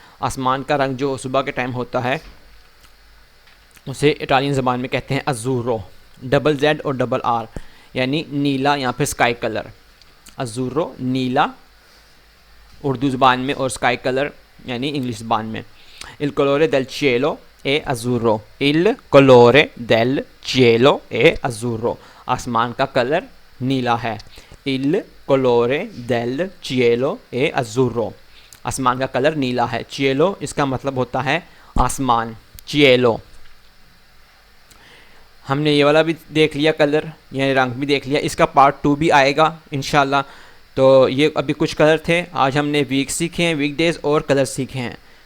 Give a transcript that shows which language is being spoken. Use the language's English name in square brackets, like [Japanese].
[Hindi] आसमान का रंग जो सुबह के टाइम होता है उसे इटालियन ज़बान में कहते हैं अज़ूरो, डबल जेड और डबल आर, यानी नीला या फिर स्काई कलर। अज़ूरो नीला उर्दू ज़बान में और स्काई कलर यानी इंग्लिश ज़बान में। [Italian] Il colore del cielo è azzurro. Il colore del cielo è azzurro. [Hindi] आसमान का कलर नीला है. [Italian] Il colore del cielo è azzurro. [Hindi] आसमान का कलर नीला है. cielo इसका मतलब होता है आसमान. [Italian] cielo. [Hindi] हमने ये वाला भी देख लिया कलर, यानी रंग भी देख लिया. इसका पार्ट 2 भी आएगा इंशाल्लाह. तो ये अभी कुछ कलर थे. आज हमने वीक सीखे हैं, वीक डेज़ और कलर सीखे हैं.